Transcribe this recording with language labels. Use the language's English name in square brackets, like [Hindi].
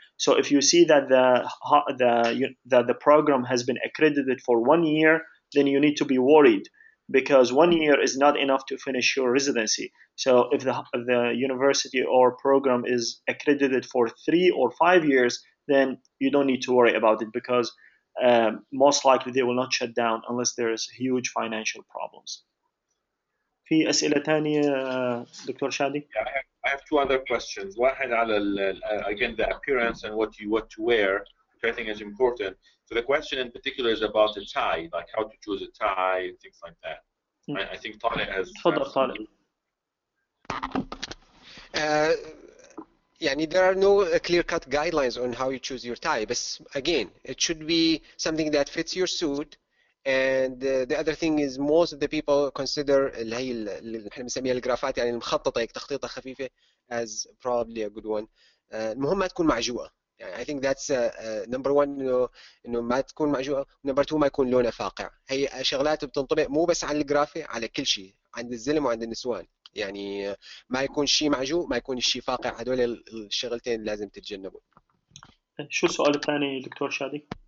[English] So if you see that the program has been accredited for 1 year, then you need to be worried, because 1 year is not enough to finish your residency. So if the university or program is accredited for 3 or 5 years, then you don't need to worry about it, because most likely they will not shut down unless there's huge financial problems. [Arabic] في أسئلة تانية دكتور شادي؟ [English] Yeah, I have two other questions. واحد على again the appearance and what to wear, which I think is important. So the question in particular is about a tie, like how to choose a tie and things like that. I think Tareq has. [Arabic] تفضل طارق. [English] يعني there are no clear-cut guidelines on how you choose your tie, but again, it should be something that fits your suit. And the other thing is most of the people consider اللي هي اللي احنا بنسميها الجرافات، يعني المخططة هيك تخطيطة خفيفة as probably a good one. [Arabic] المهم ما تكون معجوقة. يعني I think that's number one، إنه ما تكون معجوقة. number two ما يكون لونها فاقع. هي شغلات بتنطبق مو بس على الجرافة، على كل شيء، عند الزلم وعند النسوان. يعني ما يكون شيء معجوق، ما يكون شيء فاقع. هدول الشغلتين لازم تتجنبوا. شو السؤال الثاني دكتور شادي؟